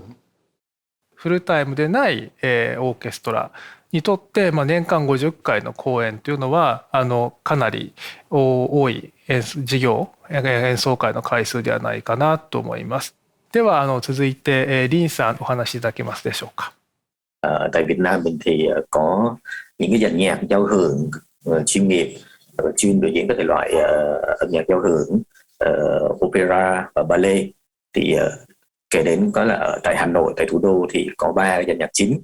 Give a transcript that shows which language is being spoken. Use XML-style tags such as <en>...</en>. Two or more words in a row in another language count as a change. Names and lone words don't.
<ja>フルタイムでない、オーケストラにとって、年間50回の公演というのはかなり多い事業演奏会の回数ではないかなと思います。では続いて林さんお話しいただけますでしょうか。</ja> <vi>Tại Việt Nam mình thì có những cái dàn nhạc giao hưởng chuyên nghiệp chuyên biểu diễn các thể loại âm nhạc giao hưởng, opera và ballet. Thì kể đến có là ở tại Hà Nội, tại thủ đô thì có 3 dàn nhạc chính.</vi>